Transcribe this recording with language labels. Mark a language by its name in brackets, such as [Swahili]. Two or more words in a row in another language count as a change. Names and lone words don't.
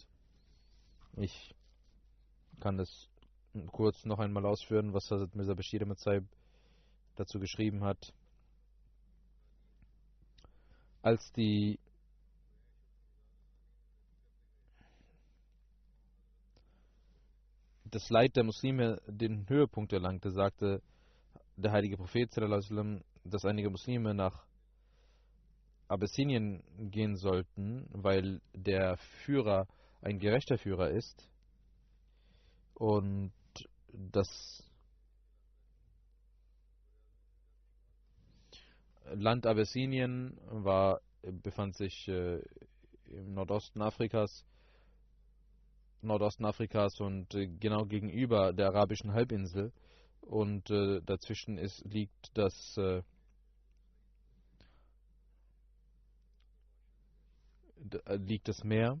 [German] Ich kann das kurz noch einmal ausführen, was Hazrat Mirza Bashir Ahmad Sahib dazu geschrieben hat. Als das Leid der Muslime den Höhepunkt erlangte, sagte der heilige Prophet [Arabic] صلى الله عليه وسلم, [German] dass einige Muslime nach Abessinien gehen sollten, weil der Führer ein gerechter Führer ist und das Land Abessinien befand sich im Nordosten Afrikas und genau gegenüber der arabischen Halbinsel und dazwischen liegt das Meer.